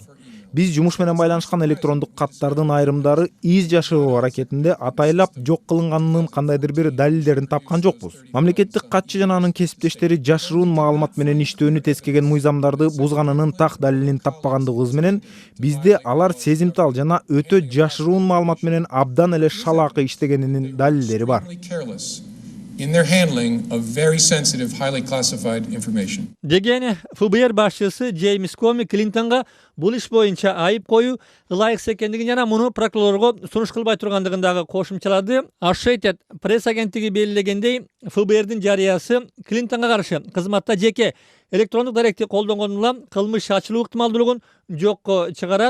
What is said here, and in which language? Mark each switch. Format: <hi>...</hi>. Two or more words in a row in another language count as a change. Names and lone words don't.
<ky>Биз жумуш менен байланышкан электрондук каттардын айрымдары из жашыруу аракетинде атайлап жок кылынганынын кандайдыр бир далилдерин тапкан жокпуз. Мамлекеттик катчы жана анын кесиптештери жашыруун маалымат менен иштөөнү тескеген мыйзамдарды бузганынын так далилин таппагандыгыбыз менен бизде алар сезимтал жана өтө жашыруун маалымат менен абдан эле шалаакы иштегенинин далилдери бар.</ky> <en>In their handling of very sensitive, highly classified information.</en> <ky>Деген ФБР башчысы Джеймс Коми Клинтонго бул иш боюнча айып коюу ылайыксыз экендигин жана муну прокурорго сунуш кылбай тургандыгын дагы кошумчалады. Associated пресс агенттиги белгилегендей, ФБРдин жарыясы Клинтонго каршы кызматта жеке электрондук даректи колдонгонуна кылмыш ачылуу ыктымалдуулугун жокко чыгарат.</ky>